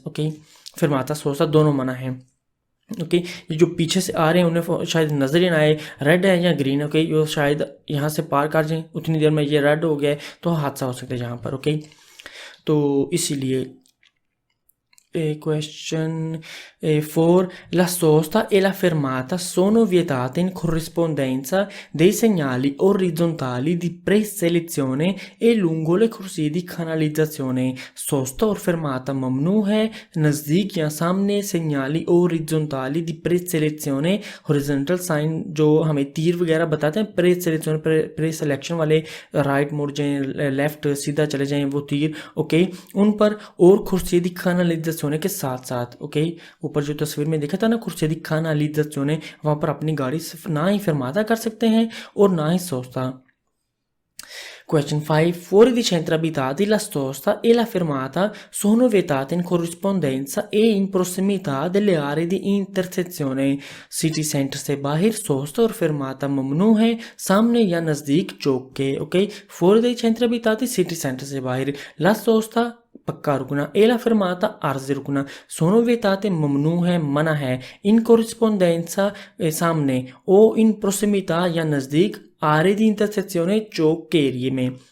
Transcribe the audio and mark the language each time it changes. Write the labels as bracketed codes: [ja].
[hi] Okay, फिरमाता सोस्ता दोनों मना है। ओके, ये जो पीछे से आ रहे हैं उन्हें शायद नज़र ही ना आए रेड है या ग्रीन। ओके, ये शायद यहाँ से पार कर जाएं, उतनी देर में ये रेड हो गया है तो हादसा हो सकता है यहाँ पर। ओके, तो इसीलिए Question 4. [it] La sosta e la fermata sono vietate in corrispondenza dei segnali orizzontali di preselezione e lungo le corsie di canalizzazione. [hi] सोस्ता और fermata ममनू है नज़दीक या सामने [it] segnali orizzontali di preselezione, [en] horizontal sign [hi] जो हमें तीर वगैरह बताते हैं, preselezione प्रेसेलेक्शन वाले राइट मुड़ जाएं, लेफ्ट सीधा चले जाएं वो तीर। ओके, उन पर और खुर्सी दी canalizzazione होने के साथ साथ। ओके, ऊपर जो तस्वीर में देखा था ना खुर्सी दी canalizzazione, वहाँ पर अपनी गाड़ी सिर्फ ना ही fermata कर सकते हैं और ना ही सोस्ता। [en] Question 5. [it] Fuori di centri abitati la sosta e la fermata sono vietate in corrispondenza e in prossimità delle aree di intersezione. [hi] City centre से बाहर सोस्ता और fermata ममनू है सामने या नज़दीक चौक के। Okay, [it] fuori dei centri abitati [hi] city centre से बाहर, [it] la sosta [hi] पक्का रुकना, [it] e la fermata [hi] आर्ज़ी रुकना, [it] sono vietate [hi] ममनू है मना है, [it] in corrispondenza [hi] सामने, [it] o in prossimità [hi] या नज़दीक आरे दी इंटरसेक्शन चौक के एरिए में।